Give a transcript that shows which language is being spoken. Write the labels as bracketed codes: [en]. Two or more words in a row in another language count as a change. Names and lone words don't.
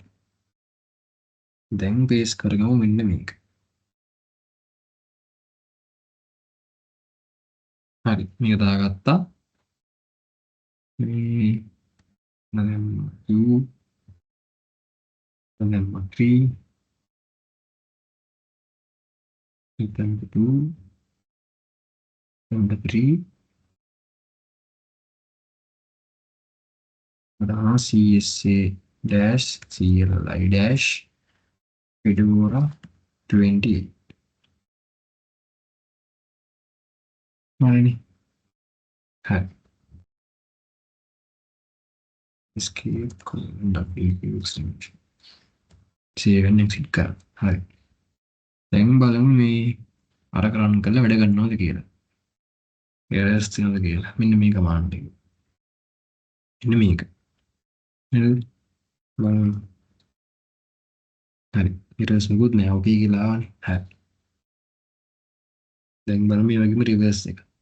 [si] දැන් paste කරගමු මෙන්න මේක. හරි මේක දාගත්තා. මේ දැන් U දැන් 3 [en] then 2 then 3 CSA dash CLI dash Fedora 28 [si] හරිනේ. හරි. [en] escape extension save and exit [si] කරා. හරි. දැන් බලමු මේ අර රන් කරලා වැඩ ගන්නවද කියලා. errors තියෙනවද කියලා. මෙන්න මේ command එක. මෙන්න මේක. හරිද? බලමු. හරි. errors මොකුත් නෑ. okay කියලා ආවනේ. හරි. දැන් බලමු මේ වගේම reverse එක.